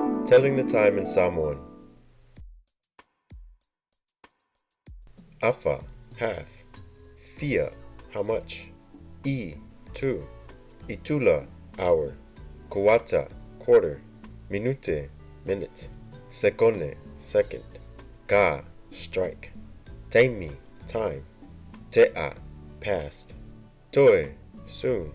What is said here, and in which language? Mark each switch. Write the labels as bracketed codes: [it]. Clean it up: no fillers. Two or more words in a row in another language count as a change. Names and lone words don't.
[en] Telling the time in Samoan. Afa, half. Fia, how much. I, 2. Itula, hour. Kawata, quarter. Minute, minute. Sekone, second. Ka, strike. Taimi, time. Te'a, past. Toe, soon.